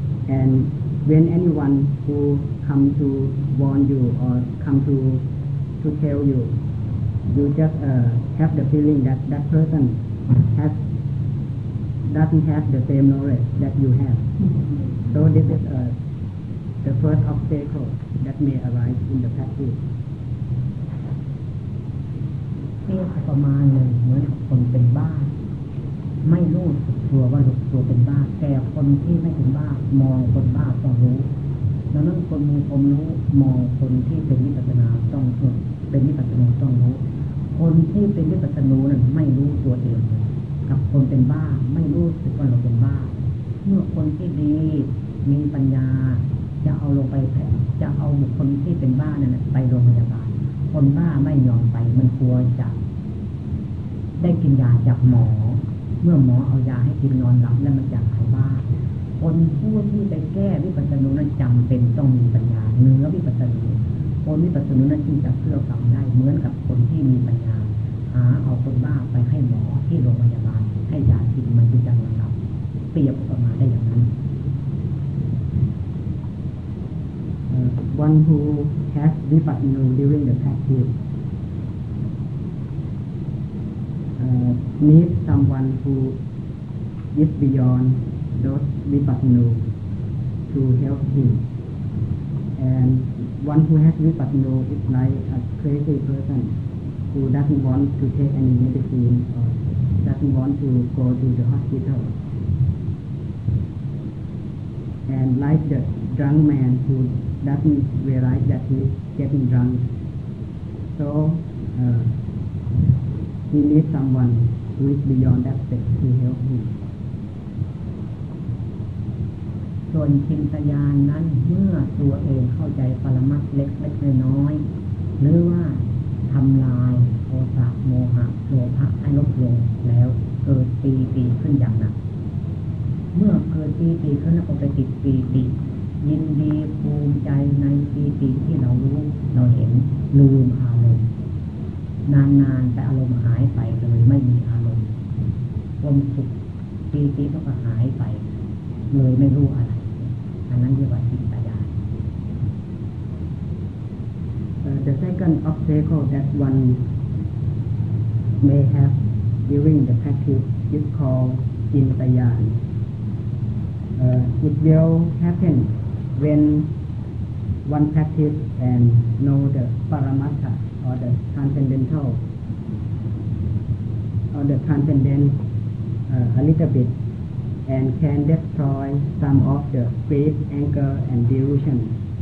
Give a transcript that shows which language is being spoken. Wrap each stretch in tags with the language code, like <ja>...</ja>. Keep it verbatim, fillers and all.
<en>And when anyone who come to warn you or come to to tell you, you just uh, have the feeling that that person has doesn't have the same knowledge that you have. So this is uh, the first obstacle that may arise in the practice.</en> <th>เปรียบประมาณเลยเหมือนคนเป็นบ้าไม่รู้สึกตัวว่าตัวเป็นบ้าแต่คนที่ไม่เป็นบ้ามองคนบ้าต้องรู้ ดังนั้นคนมีความรู้มองคนที่เป็นวิปัสสนาต้องรู้เป็นวิปัสสนูต้องรู้คนที่เป็นวิปัสสนูนั้นไม่รู้ตัวเองกับคนเป็นบ้าไม่รู้สึกว่าเราเป็นบ้าเมื่อคนที่ดีมีปัญญาจะเอาลงไปจะเอาบุคคลที่เป็นบ้านั่นไปโรงพยาบาลคนบ้าไม่ยอมไปมันกลัวจะ ได้กินยาจากหมอเมื่อหมอเอายาให้กินนอนหลับแล้วมันจะหายบ้าคนผู้ที่ไปแก้วิปัสสนูนั้นจำเป็นต้องมีปัญญาเนื้อวิปัสสนูคนวิปัสสนูนั้นจึงจะเชื่อฟังได้เหมือนกับคนที่มีปัญญาหาเอาคนบ้าไปให้หมอที่โรงพยาบาลให้ยากินมันจึงจะนอนหลับเปรียบประมาณได้อย่างนั้น</th> <en>uh, one who has vipassana during the practice uh, needs someone who is beyond those vipassana to help him, and one who has vipassana is like a crazy person who doesn't want to take any medicine or doesn't want to go to the hospital, and like the drunk man who doesn't realize that he is getting drunk. So uh, he needs someone who is beyond that state to help him.</en> <th>ส่วนจินตญาณนั้นเมื่อตัวเองเข้าใจปรมัตถ์เล็กๆน้อยๆหรือว่าทำลายโทสะโมหะโลภะให้ลดลงแล้วเกิดปีติขึ้นอย่างหนัก เมื่อเกิดปีติขึ้นแล้วก็ไปติดปีติยินดีภูมิใจในปีติที่เรารู้เราเห็นลืมอารมณ์นานๆแต่อารมณ์หายไปเลยไม่มีอารมณ์ความสุขปีติก็หายไปเลยไม่รู้อะไรอันนั้นเรียกว่าจินตญาณ</th> <en>uh, The second obstacle that one may have during the practice is called Jinta Yan. Uh, it will happen when one practice and know the Paramattha or the transcendental or the transcendent uh, a little bit, and can destroy some of the greed, anger, and delusion.</en>